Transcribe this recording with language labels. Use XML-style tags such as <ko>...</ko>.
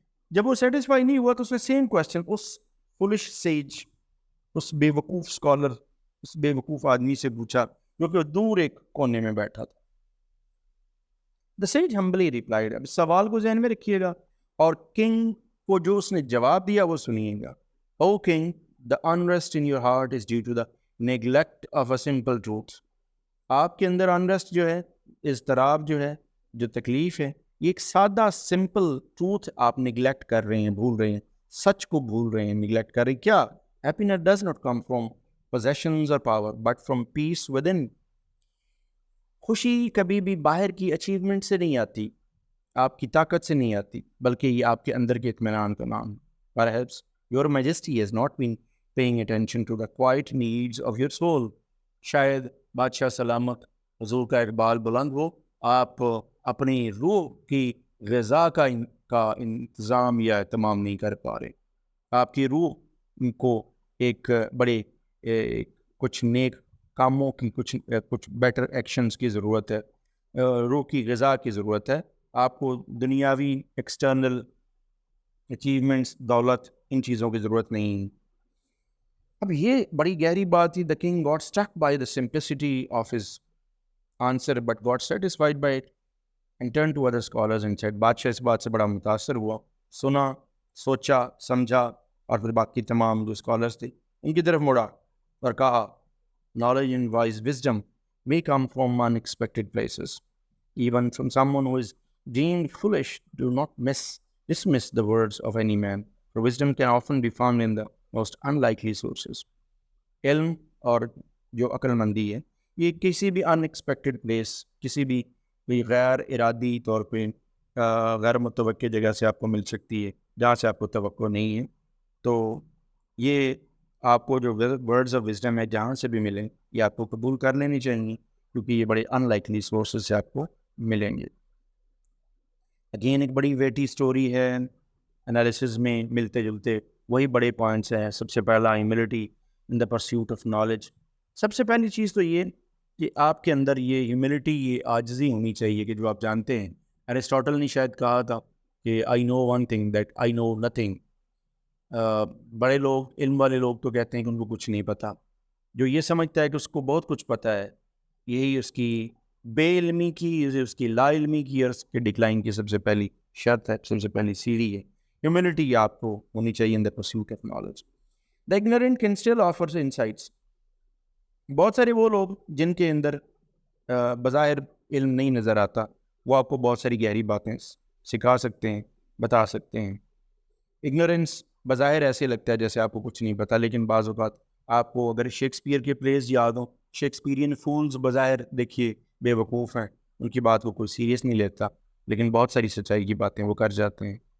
<ur>جب وہ سیٹسفائی نہیں ہوا تو اس نے سیم کویسچن اس فولش سیج, اس بے وقوف اسکالر, اس بے وقوف آدمی سے پوچھا جو کہ دور ایک کونے میں بیٹھا تھا.</ur> <en>The sage humbly replied.</en> <ur>اب سوال کو ذہن میں رکھیے گا اور کنگ کو جو اس نے جواب دیا وہ سنیے گا.</ur> <en>O king, the unrest in your heart is due to the neglect of a simple truth.</en> <ur>آپ کے اندر unrest جو ہے, اضطراب جو ہے, جو تکلیف ہے, یہ ایک سادہ سمپل ٹروتھ آپ نگلیکٹ کر رہے ہیں, بھول رہے ہیں, سچ کو بھول رہے ہیں, نگلیکٹ کر رہے ہیں. کیا؟</ur> <en>happiness does not come from possessions or power but from peace within.</en> <ur>خوشی کبھی بھی باہر کی اچیومنٹ سے نہیں آتی, آپ کی طاقت سے نہیں آتی, بلکہ یہ آپ کے اندر کے اطمینان کا نام.</ur> <en>Perhaps your majesty has not been paying attention to the quiet needs of your soul.</en> <ur>شاید بادشاہ سلامت حضور کا اقبال بلند ہو, آپ اپنی روح کی غذا کا انتظام یا اہتمام نہیں کر پا رہے. آپ کی روح کو ایک بڑے کچھ نیک کاموں کی, کچھ بیٹر ایکشنز کی ضرورت ہے, روح کی غذا کی ضرورت ہے. آپ کو دنیاوی ایکسٹرنل اچیومنٹس, دولت, ان چیزوں کی ضرورت نہیں. اب یہ بڑی گہری بات تھی.</ur> <en>The king got struck by the simplicity of his answer but got satisfied by it and turn to other scholars and said.</en> <ur>بادشاہ اس بات سے بڑا متاثر ہوا, سنا, سوچا, سمجھا, اور پھر باقی تمام جو اسکالرز تھے ان کی طرف مڑا اور کہا,</ur> <en>knowledge and wise wisdom may come from unexpected places, even from someone who is deemed foolish. Do not dismiss the words of any man, for wisdom can often be found in the most unlikely sources.</en> <ur>علم اور جو عقل مندی ہے یہ کسی بھی ان expected place, کسی بھی غیر ارادی طور پہ غیر متوقع جگہ سے آپ کو مل سکتی ہے جہاں سے آپ کو توقع نہیں ہے. تو یہ آپ کو جو ورڈز آف وزڈم ہے جہاں سے بھی ملیں یہ آپ کو قبول کر لینی چاہیے, کیونکہ یہ بڑے ان لائکلی سورسز سے آپ کو ملیں گے. اگین ایک بڑی ویٹی سٹوری ہے, انالیسز میں ملتے جلتے وہی بڑے پوائنٹس ہیں. سب سے پہلا</ur> <en>Humility in the pursuit of knowledge.</en> <ur>سب سے پہلی چیز تو یہ کہ آپ کے اندر یہ ہیوملٹی, یہ عاجزی ہونی چاہیے کہ جو آپ جانتے ہیں. ایرسٹاٹل نے شاید کہا تھا کہ</ur> <en>I know one thing that I know nothing.</en> <ur>بڑے لوگ, علم والے لوگ تو کہتے ہیں کہ ان کو کچھ نہیں پتہ. جو یہ سمجھتا ہے کہ اس کو بہت کچھ پتہ ہے, یہی اس کی بے علمی کی, اس کی لا علمی کی اور اس کے ڈکلائن کی سب سے پہلی شرط ہے, سب سے پہلی سیڑھی ہے. ہیوملٹی آپ کو ہونی چاہیے</ur> <en>In the pursuit of knowledge. The ignorant can still offers insights.</en> <ur>بہت سارے وہ لوگ جن کے اندر بظاہر علم نہیں نظر آتا, وہ آپ کو بہت ساری گہری باتیں سکھا سکتے ہیں, بتا سکتے ہیں. اگنورینس بظاہر ایسے لگتا ہے جیسے آپ کو کچھ نہیں پتہ, لیکن بعض اوقات آپ کو اگر شیکسپیئر کے پلیز یاد ہوں, شیکسپیرین فولز بظاہر دیکھیے بے وقوف ہیں, ان کی بات کو کوئی سیریس نہیں لیتا, لیکن بہت ساری سچائی کی باتیں وہ کر جاتے ہیں.</ur>